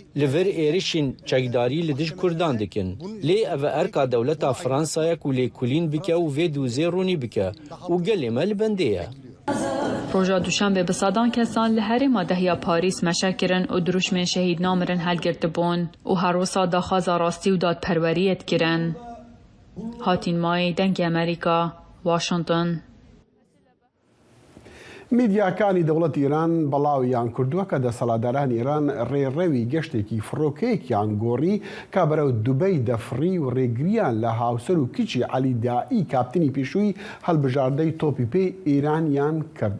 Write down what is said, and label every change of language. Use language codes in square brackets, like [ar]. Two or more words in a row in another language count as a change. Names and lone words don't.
[ku] Li vir êrişên çekdarî li dij Kurdan dikin. Lê ev erka dewleta Fransaya ku lêkolîn bike û vê dûzê ronî bike û gelê me li bendê ye. Roja duşembe bi sadan kesan li herêma dehiya Parîs meşek kirin û duruşmên şehîdnamirin helgirtibûn û her wisa daxwaza rastî û dadperweriyê dikirin. Hatîn Mayê, Dengê Amerîka, Washington. [ckb] میدیاکانی دەوڵەتی ئێران بەڵاویان کردووە کە دەسەڵاتدارانی ئێران ڕێڕەوی گەشتێکی فڕۆکەیەکیان گۆڕی کا بەرەو دوبەی دەفڕی و ڕێگریان لە هاوسەر و کچی عەلی دائی کاپتنی پێشووی هەڵبژاردەی تۆپی پێی ئێرانیان کرد.